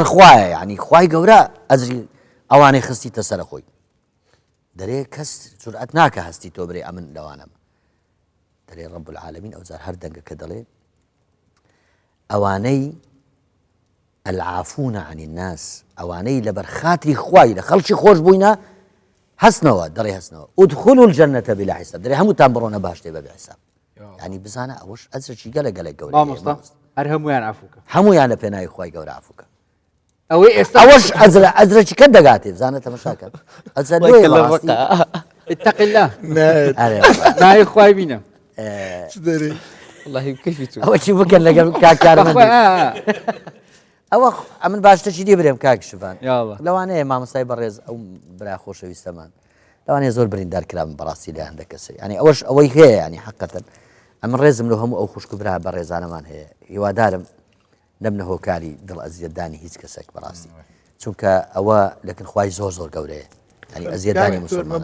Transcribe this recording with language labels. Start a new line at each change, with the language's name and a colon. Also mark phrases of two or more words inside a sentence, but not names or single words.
Central Kurdish: خوایە ینی خوای گەورە ئەجری ئەوانەی خستیتە سەرە خۆی دەرێ کەس جورئەت ناکە هەستی تۆ برێ ئەمن لەوانەمە دەرێ
Arabic: ڕەب العالەمین
Central Kurdish: ئەوجار هەر دەنگەکە دەڵێ ئەوانەی
Arabic: العافون عن الناس
Central Kurdish: ئەوانەی لەبەر خاتری خوای لە خەڵکی خۆش بووینە هەستنەوە دەڕێ هەستنەوە
Arabic: ادخلوا الجنة بلا حساب
Central Kurdish: دەرێ هەمووتان بڕۆنە باشتێ بەبێ حساب ینی بزانە ئەوەش ئەجرێکی گەلە گەورە مامۆستا هەر هەمویان عەفوکە هەمویان لە پێناوی خوای گەورە عەفوکە ئەوەی ئێستا ئەوەش ئەجرێکی کە دەگاتێ بزانە تەماشاکە ئەجر
Arabic: اتق الله
Central Kurdish: نای خوای بینە
Arabic: والله كيف يتوب
Central Kurdish: ئەوە چی بکەن لەگەڵ کارمەندی ئەوە ئەمن باشتەچی دی برێم کاک شوان لەوانەیە مامۆستای بەڕێز ئەو برا خۆشەویستەمان لەوانەیە زۆر بریندار کرام بەڕاستی لە هەندێک کەسێ ینی ئەوەش ئەوەی هەیە ینی حەقەتەن ئەمن ڕێزم لە هەموو ئەو خوشک و برا بەڕێزانەمان هەیە هیوادارم نەبنە هۆکاری دڵ ئەزیەتدانی هیچ کەسێک بەڕاستی چونکە ئەوە لەکن خوای زۆر زۆر گەورەیە ینی ئەزیەتدانی مسلمان